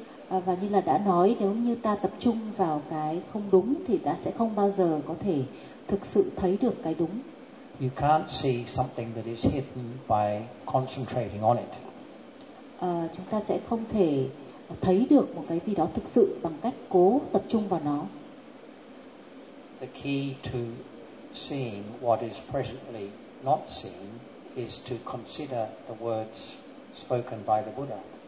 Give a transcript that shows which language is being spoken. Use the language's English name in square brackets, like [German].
[Vietnamese] Và như là đã nói, nếu như ta tập trung vào cái không đúng thì ta sẽ không bao giờ có thể thực sự thấy được cái đúng. [English] You can't see something that is hidden by concentrating on it. [Vietnamese] Chúng ta sẽ không thể thấy được một cái gì đó thực sự bằng cách cố tập trung vào nó. [English] The key to seeing what is presently not seen is to consider the words spoken by the Buddha.